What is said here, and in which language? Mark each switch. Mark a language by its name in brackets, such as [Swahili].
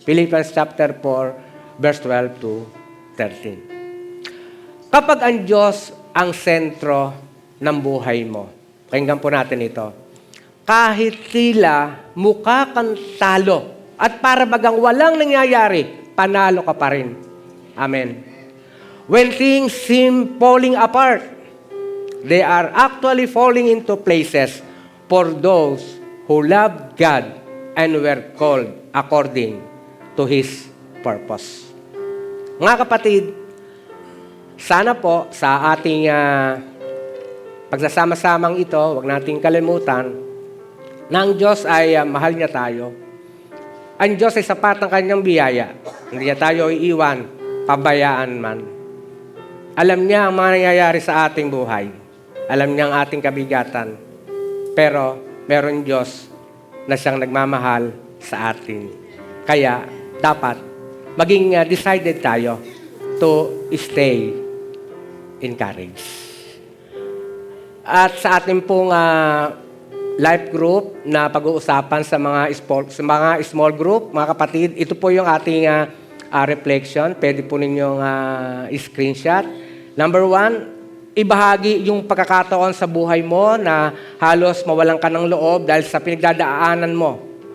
[English] Philippians chapter 4, verse 12 to 13. [Filipino] Kapag ang Diyos ang sentro ng buhay mo, pakinggan po natin ito, kahit tila mukha kang talo at para bagang walang nangyayari, panalo ka pa rin. Amen. [English] When things seem falling apart, they are actually falling into places for those who love God and were called according to His purpose. [Filipino] Mga kapatid, sana po sa ating pagsasama-samang ito, huwag nating kalimutan na ang Diyos ay mahal niya tayo. Ang Diyos ay sapat ng kanyang biyaya. Hindi niya tayo iiwan, pabayaan man. Alam niya ang mga nangyayari sa ating buhay. Alam niya ang ating kabigatan. Pero meron Diyos na siyang nagmamahal sa atin. Kaya dapat maging decided tayo [English] to stay encouraged. [Filipino] At sa ating pong life group na pag-uusapan sa mga small group, mga kapatid, ito po yung ating reflection. Pwede po ninyong screenshot. Number 1, ibahagi yung pagkakataon sa buhay mo na halos mawalan ka ng loob dahil sa pinagdadaanan mo.